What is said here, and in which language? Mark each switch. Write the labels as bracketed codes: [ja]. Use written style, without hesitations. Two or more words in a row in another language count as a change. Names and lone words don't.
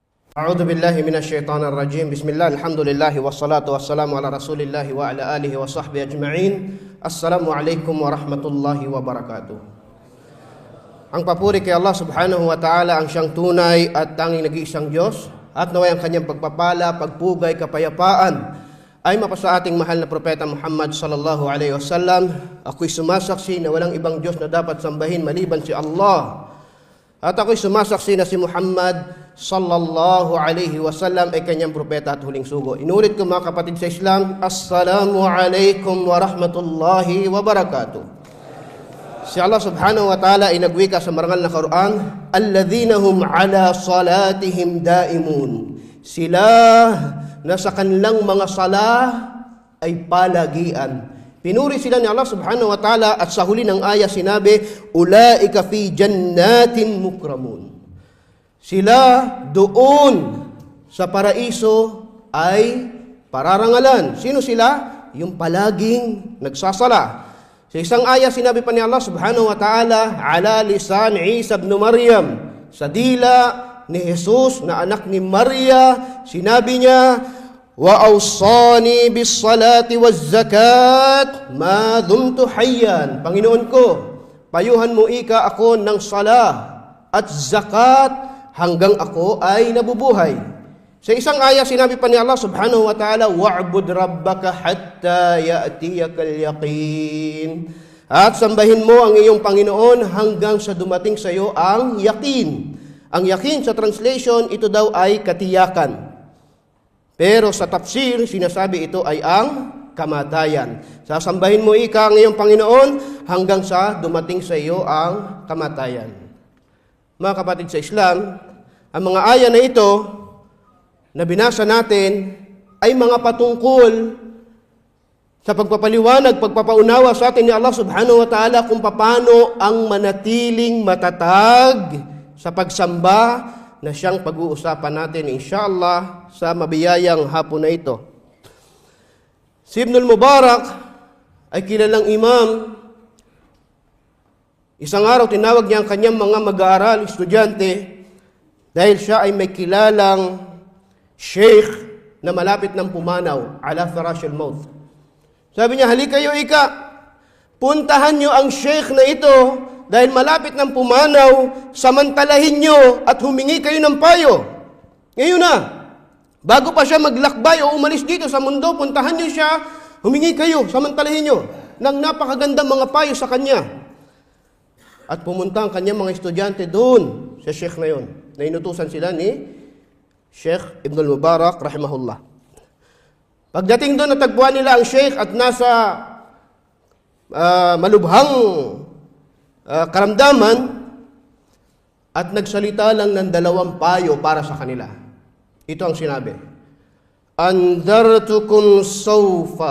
[ar] أعوذ بالله من الشيطان الرجيم بسم الله الحمد لله والصلاة والسلام على رسول الله وعلى آله وصحبه أجمعين. السلام عليكم ورحمة الله وبركاته. [tl] Ang papuri kay Allah [ar] سبحانه وتعالى, [tl] ang siyang tunay at tanging nag-iisang Diyos, at naway ang kanyang pagpapala, pagpugay, kapayapaan ay mapasa ating mahal na propeta Muhammad [ar] صلى الله عليه وسلم. [tl] Ako'y sumasaksi na walang ibang Diyos na dapat sambahin maliban si Allah. At ako'y sumasaksi na si Muhammad [ar] صلى الله عليه وسلم [tl] ay kanyang propeta at huling sugo. Inulit ko mga kapatid sa Islam, [ar] السلام عليكم ورحمة الله وبركاته. Si الله سبحانه وتعالى [tl] ay nagwika sa marangal na Quran, [ar] الذين هم على صلاتهم دائمون. [tl] Sila na sa kanilang mga salah ay palagian. Pinuri sila ni Allah [ar] سبحانه وتعالى [tl] at sa huli ng aya sinabi, [ar] أولئك في جنات مكرمون. [tl] Sila doon sa paraiso ay pararangalan. Sino sila? Yung palaging nagsasala. Sa isang aya sinabi pa ni [ar] الله سبحانه وتعالى, على لسان عيسى ابن مريم, [tl] sa dila ni Jesus na anak ni Maria, sinabi niya, [ar] وأوصاني بالصلاة والزكاة ما دمت حيا. [tl] Panginoon ko, payuhan mo ika ako ng salah at zakat hanggang ako ay nabubuhay. Sa isang aya sinabi pa ni [ar] الله سبحانه وتعالى, واعبد ربك حتى يأتيك اليقين. [tl] At sambahin mo ang iyong Panginoon hanggang sa dumating sa iyo ang yakin. Ang yakin sa translation, ito daw ay katiyakan. Pero sa tafsir, sinasabi ito ay ang kamatayan. Sasambahin mo ika ang iyong Panginoon hanggang sa dumating sa iyo ang kamatayan. Mga kapatid sa Islam, ang mga aya na ito na binasa natin ay mga patungkol sa pagpapaliwanag, pagpapaunawa sa atin ni Allah [ar] سبحانه وتعالى [tl] kung paano ang manatiling matatag sa pagsamba na siyang pag-uusapan natin inshallah sa mabiyayang hapon na ito. Si Ibn al-Mubarak ay kilalang imam. Isang araw tinawag niya ang kanyang mga mag-aaral, estudyante, dahil siya ay may kilalang sheikh na malapit ng pumanaw, [ar] على فراش الموت. [tl] Sabi niya, halika kayo ika, puntahan niyo ang sheikh na ito dahil malapit ng pumanaw, samantalahin niyo at humingi kayo ng payo. Ngayon na, bago pa siya maglakbay o umalis dito sa mundo, puntahan niyo siya, humingi kayo, samantalahin niyo ng napakagandang mga payo sa kanya. At pumunta ang kanyang mga estudyante doon sa sheikh na yon. Na inutusan sila ni Sheikh Ibn al-Mubarak, rahimahullah. Pagdating doon, natagpuan nila ang sheikh at nasa malubhang karamdaman at nagsalita lang ng dalawang payo para sa kanila. Ito ang sinabi. [ar] أنذرتكم سوف.